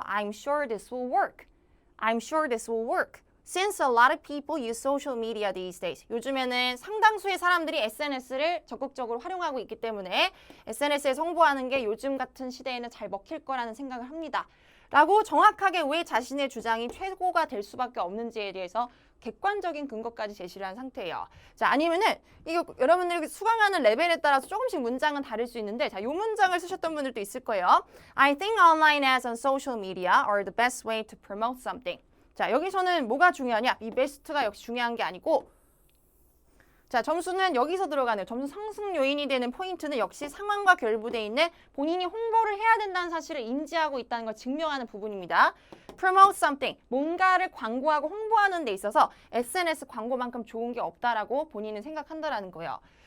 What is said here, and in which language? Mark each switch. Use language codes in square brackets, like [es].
[en] I'm sure this will work. I'm sure this will work. Since a lot of people use social media these days. [ko] 요즘에는 상당수의 사람들이 SNS를 적극적으로 활용하고 있기 때문에 SNS에 홍보하는 게 요즘 같은 시대에는 잘 먹힐 거라는 생각을 합니다. 라고 정확하게 왜 자신의 주장이 최고가 될 수밖에 없는지에 대해서 객관적인 근거까지 제시를 한 상태예요. 자, 아니면은 이거 여러분들 수강하는 레벨에 따라서 조금씩 문장은 다를 수 있는데 자, 이 문장을 쓰셨던 분들도 있을 거예요. [en] I think online ads on social media are the best way to promote something. [ko] 자, 여기서는 뭐가 중요하냐? 이 베스트가 역시 중요한 게 아니고 자, 점수는 여기서 들어가네요. 점수 상승 요인이 되는 포인트는 역시 상황과 결부되어 있는 본인이 홍보를 해야 된다는 사실을 인지하고 있다는 걸 증명하는 부분입니다. [en] Promote something. [ko] 뭔가를 광고하고 홍보하는 데 있어서 SNS 광고만큼 좋은 게 없다라고 본인은 생각한다라는 거예요.